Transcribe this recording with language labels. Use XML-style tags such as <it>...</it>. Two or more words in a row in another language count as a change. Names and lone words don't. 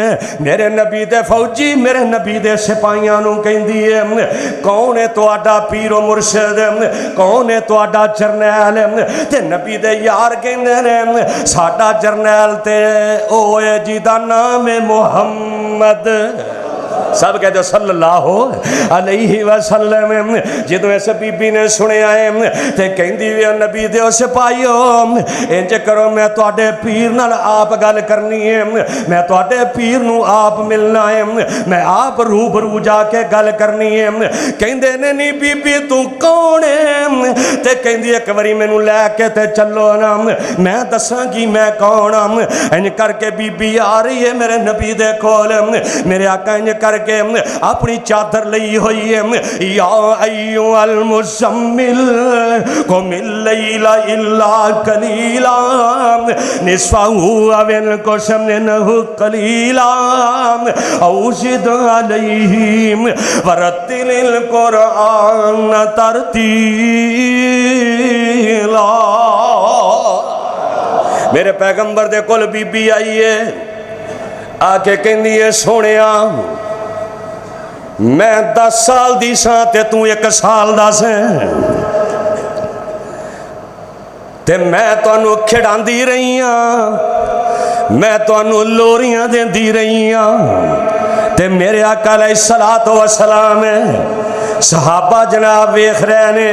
<pa>میرے نبی دے فوجی میرے نبی دے سپاہیاں نوں کہندی ہے کون ہے تہاڈا پیر و مرشد، کون ہے تہاڈا جرنیل? تے نبی دے یار کہندے نے ساڈا جرنیل تے او ہے جیدا ناں ہے محمد.</pa> <ur>سب کہتے</ur> <ar>صلى الله عليه وسلم.</ar> <pa>جو اس بی بی نے سنیا ہے تو کہتی بھی نبی دے سپاہیو اِنج کرو، میں تہاڈے پیر نال آپ گل کرنی ہے، میں تہاڈے پیر نوں آپ ملنا ہے، میں آپ روبرو جا کے گل کرنی ہے. کہندے نے نی بی بی توں کون ہے? تے کہندی اک واری مینوں لے کے تے چلو نا، میں دساں گی میں کون ہاں. اِنج کر کے بی بی آ رہی ہے میرے نبی دے کول. میرے آقا اِنج کر کے اپنی چادر لئی ہوئی ہے,</pa> <ar>يا أيها المزمل قم الليل إلا قليلا نصفه أو انقص منه قليلا أو زد عليه ورتل القرآن ترتيلا.</ar> <pa>अल्लाह। میرے پیغمبر دے کول بی بی آئی ہے، آ کے کہندی ہے سوہنیا میں 10 سال دی ساں تے توں 1 سال دا سیں، تے میں تہانوں کھڈاندی رہی ہاں، میں تہانوں لوریاں دیندی رہی ہاں، تے میرے آقا علیہ الصلوٰۃ والسلام صحابہ جناب ویکھ رہے نے.</pa>